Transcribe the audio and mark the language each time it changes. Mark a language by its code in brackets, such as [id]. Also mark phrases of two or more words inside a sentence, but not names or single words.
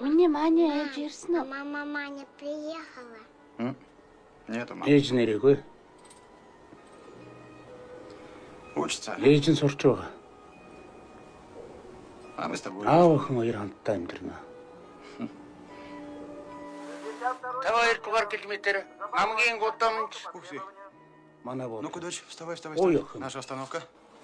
[mn] миний Маня ээж ирсэн үү? [ru] мама Маня приехала. Нету, мам. [mn] Ээж нэрээгүй. [ru] Учится. [mn] Ээж нь сурч байгаа. [ru] А мы с тобой. [mn] Аав охин хоёр хамтдаа амьдрна. 52 дугаар километр хамгийн гудамж [ru] Ух ты. [mn] манай бод. [ru] Ну-ка, дочь, вставай. [mn] Ой, охин. [ru] Наша остановка.